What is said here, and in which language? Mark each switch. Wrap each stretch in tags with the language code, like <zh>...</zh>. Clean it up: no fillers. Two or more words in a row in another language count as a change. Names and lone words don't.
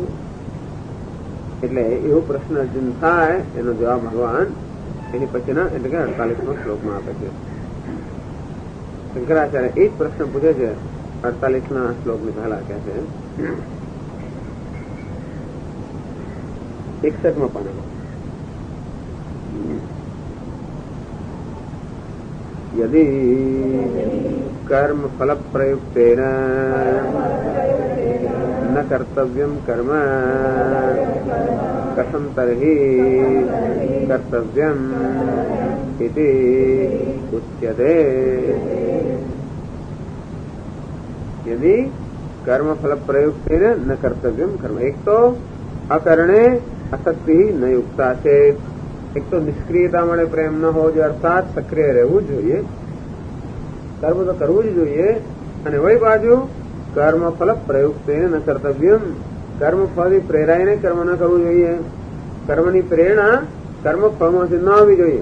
<gu>એટલે એવો પ્રશ્ન અર્જુન થાય, એનો જવાબ ભગવાન એની પછીના એટલે કે 48મા શ્લોકમાં આપે છે. શંકરાચાર્ય એ જ પ્રશ્ન પૂછે છે 48ના શ્લોકની પહેલા કહે છે 61મા પાનામાં,</gu> <sa>यदि कर्म फल प्रयुक्तेन न कर्तव्यम कर्म कथम तर्हि कर्तव्यम इति उच्यते. यदि कर्म फल प्रयुक्तेन न कर्तव्यम कर्म.</sa> <gu>એક તો</gu> <sa>अकरणे आसक्ति न युक्ता</sa> <gu>છે, એક તો નિષ્ક્રિયતા મળે પ્રેમ ન હોવો જોઈએ, અર્થાત સક્રિય રહેવું જોઈએ, કર્મ તો કરવું જ જોઈએ. અને વળી બાજુ</gu> <sa>કર્મ ફલ પ્રયુક્ત ન કર્તવ્યમ,</sa> <gu>કર્મ ફળથી પ્રેરાઈને કર્મ ન કરવું જોઈએ. કર્મની પ્રેરણા કર્મ ફળમાંથી ન આવવી જોઈએ.</gu>